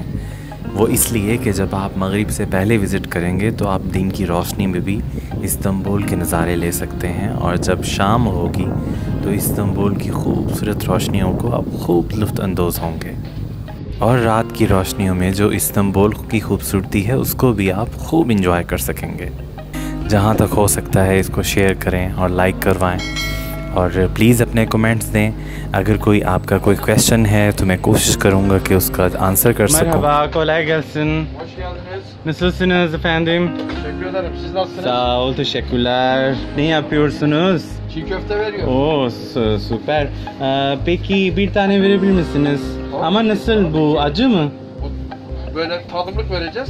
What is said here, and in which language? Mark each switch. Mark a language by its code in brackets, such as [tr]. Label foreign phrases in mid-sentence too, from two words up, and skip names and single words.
[hi] वो इसलिए कि जब आप मगरिब से पहले विज़िट करेंगे तो आप दिन की रोशनी में भी इस्तांबुल के नज़ारे ले सकते हैं और जब शाम होगी तो इस्तांबुल की खूबसूरत रोशनियों को आप खूब लुत्फ़ अंदोज़ होंगे और रात की रोशनियों में जो इस्तांबुल की खूबसूरती है उसको भी आप खूब इंजॉय कर सकेंगे। जहाँ तक हो सकता है इसको शेयर करें और लाइक करवाएं और प्लीज़ अपने कमेंट्स दें। अगर कोई आपका कोई क्वेश्चन है तो मैं कोशिश करूँगा कि उसका आंसर कर सकूँ। [tr] Merhaba, kolay gelsin. Hoş geldiniz. Nasılsınız efendim? Teşekkür ederim. Siz nasılsınız? Sağ ol, teşekkürler. Ne yapıyorsunuz? Çiğ köfte veriyorum. Oo, süper. Peki bir tane verebilir misiniz? Ama nasıl bu? Acı mı? Böyle tadımlık vereceğiz.